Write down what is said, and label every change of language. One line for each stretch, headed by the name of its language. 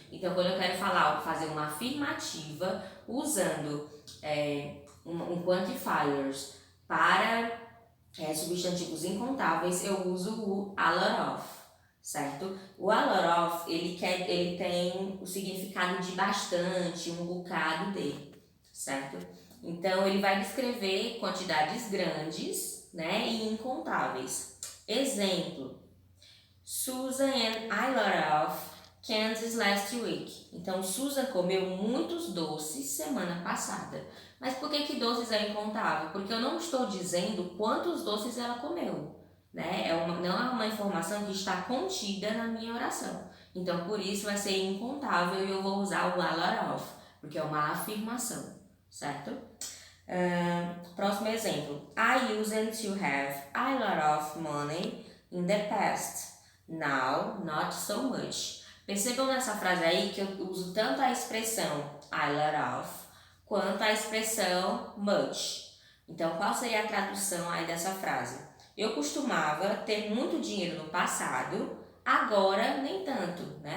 Portuguese: Então, quando eu quero fazer uma afirmativa usando um quantifiers para substantivos incontáveis, eu uso o a lot of, certo? O a lot of, ele tem o significado de bastante, um bocado de, certo? Então, ele vai descrever quantidades grandes, né, e incontáveis.
English: Exemplo, Susan and I lot of candies last week.
Portuguese: Então, Susan comeu muitos doces semana passada. Mas por que doces é incontável? Porque eu não estou dizendo quantos doces ela comeu, né? Não é uma informação que está contida na minha oração. Então, por isso vai ser incontável e eu vou usar o a lot of, porque é uma afirmação, certo? Próximo exemplo.
English: I used to have a lot of money in the past. Now, not so much.
Portuguese: Percebam nessa frase aí que eu uso tanto a expressão a lot of quanto a expressão much. Então, qual seria a tradução aí dessa frase? Eu costumava ter muito dinheiro no passado, agora nem tanto, né?